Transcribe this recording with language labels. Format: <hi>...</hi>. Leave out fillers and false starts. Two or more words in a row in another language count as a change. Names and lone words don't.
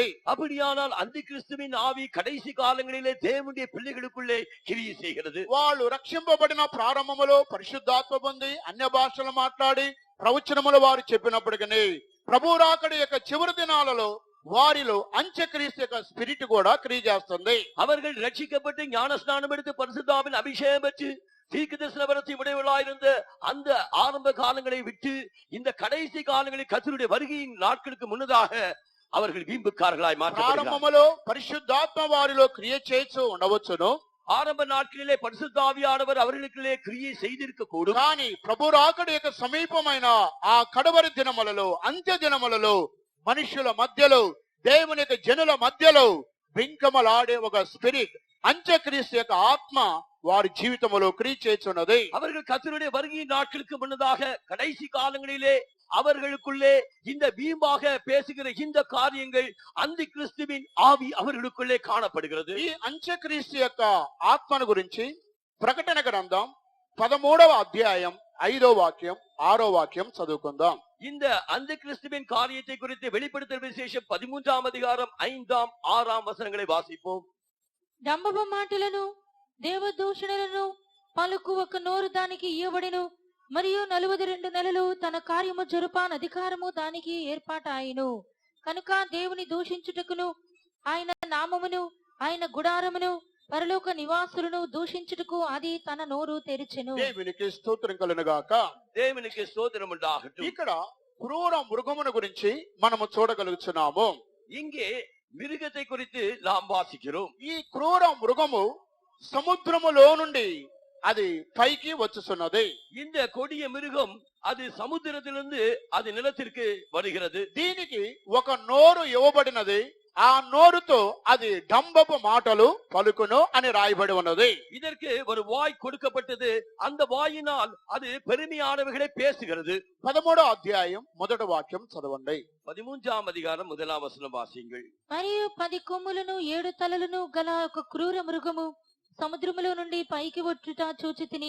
<ta>அப்படியானால் அந்தி கிறிஸ்துவின் ஆவி கடைசி காலங்களிலே தேவனுடைய பிள்ளைகளுக்குள்ளே கிரியை செய்கிறது.</ta> <te>వాళ్ళు రక్షింపబడిన ప్రారంభములో పరిశుద్ధాత్మ పొంది అన్య భాషలు మాట్లాడి ప్రవచనములు వారు చెప్పినప్పటికీ ప్రభు రాకడ యొక్క చివరి దినాలలో వారిలో అంత్యక్రీస్తు యొక్క స్పిరిట్ కూడా క్రియ చేస్తుంది.</te> <ta>அவர்கள் ரட்சிக்கப்பட்டு ஞானஸ்நானம் எடுத்து பரிசுத்தாவின் அபிஷேகம் பெற்று தீர்க்கதரிசனத்தை உடையவர்களாயிருந்த அந்த ஆரம்ப காலங்களை விட்டு இந்த கடைசி காலங்களில் கர்த்தருடைய வருகையின் நாட்களுக்கு முன்னதாக அவர்கள் வீம்புக்காரர்களாய் மாற்றப்படுகிறார்கள்.</ta> <te>ప్రారంభములో పరిశుద్ధాత్మ వారిలో క్రియ చేస్తూ ఉండవచ్చును.</te> <ta>ஆரம்ப நாட்களிலே பரிசுத்தாவியானவர் அவர்களுக்குள்ளே கிரியை செய்திருக்க கூடும்.</ta> <te>కానీ ప్రభు రాకడ యొక్క సమీపమైన ఆ కడవరి దినములలో, అంత్య దినములలో మనుషుల మధ్యలో, దేవుని యొక్క జనుల మధ్యలో బింకమలాడే ఒక స్పిరిట్, అంత్యక్రీస్తు యొక్క ఆత్మ వారి జీవితంలో క్రియ చేస్తున్నది.</te> <ta>அவர்கள் கர்த்தருடைய வருகையின் நாட்களுக்கு முன்னதாக கடைசி காலங்களிலே அவர்களுக்குள்ளே இந்த வீம்பாக பேசுகிற இந்த காரியங்கள் அந்தி கிறிஸ்துவின் ஆவி அவர்களுக்குள்ளே காணப்படுகிறது.</ta> <te>ఈ అంత్యక్రీస్తు యొక్క ఆత్మను గురించి ప్రకటన గ్రంథం 13వ అధ్యాయం 5వ వాక్యం 6వ వాక్యం చదువుకుందాం.</te> <ta>இந்த அந்தி கிறிஸ்துவின் காரியத்தை குறித்து வெளிப்படுத்தல் விசேஷம் 13ஆம் அதிகாரம் 5ஆம் 6ஆம் வசனங்களை வாசிப்போம்.</ta> <te>డంబపు మాటలను దేవదూషణలను పలుకు ఒక నోరు దానికి ఇయ్యబడిను, మరియు 42 నెలలు తన కార్యము జరుపాన్ అధికారము దానికి ఏర్పాటాయిను. కనుక దేవుని దూషించుటకును ఆయన నామమును ఆయన గుడారమును పరలోక నివాసులను దూషించుటకు అది తన నోరు తెరిచెను. దేవునికి స్తోత్రం కలుగును గాక.</te> <ta>தேவனுக்கு ஸ்தோத்திரம் உண்டாகட்டும்.</ta> <te>ఇక్కడ క్రూర మృగమును గురించి మనము చూడగలుగుతున్నాము.</te> <ta>இங்கே மிருகத்தை குறித்து நாம் வாசிக்கிறோம்.</ta> <te>ఈ క్రూర మృగము సముద్రములో నుండి అది పైకి వచ్చుచున్నది.</te> <ta>இந்த கொடிய மிருகம் அது சமுத்திரத்திலிருந்து அது நிலத்திற்கு வருகிறது.</ta> <te>దీనికి ఒక నోరు ఇవ్వబడినది. ఆ నోరుతో అది డంబపు మాటలు పలుకును అని రాయబడి ఉన్నది.</te> <ta>இதற்கு ஒரு வாய் கொடுக்கப்பட்டது. அந்த வாயினால் அது பெருமையானவைகளை பேசுகிறது.</ta> <te>13వ అధ్యాయం మొదటి వాక్యం చదవండి.</te> <ta>13ஆம் அதிகாரம் 1ஆம் வசனம் வாசியுங்கள்.</ta> <te>మరియు 10 కొమ్ములను 7 తలలను గల ఒక క్రూర మృగము సముద్రములో నుండి పైకి వచ్చుట చూచితిని.</te>